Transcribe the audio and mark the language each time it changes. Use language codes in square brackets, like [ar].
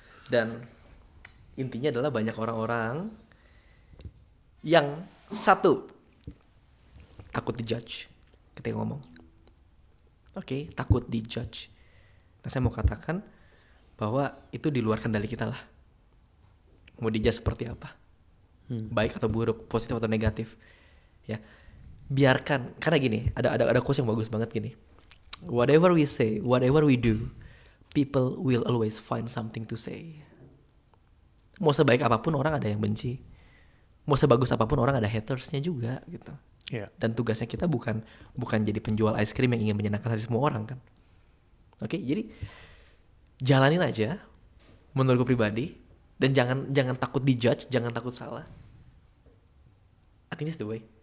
[id] Dan intinya adalah banyak orang-orang yang satu takut dijudge ketika ngomong. Oke, takut dijudge. Nah, saya mau katakan bahwa itu di luar kendali kita lah. Mau dijudge seperti apa, baik atau buruk, positif atau negatif, ya biarkan. Karena gini, ada quote yang bagus banget gini. [en] Whatever we say, whatever we do, people will always find something to say. Mau sebaik apapun orang ada yang benci, mau sebagus apapun orang ada hatersnya juga gitu. Yeah. [id] Dan tugasnya kita bukan jadi penjual es krim yang ingin menyenangkan hati semua orang kan. Oke, jadi jalanin aja menurutku pribadi, dan jangan takut dijudge, jangan takut salah. [en] I think that's the way.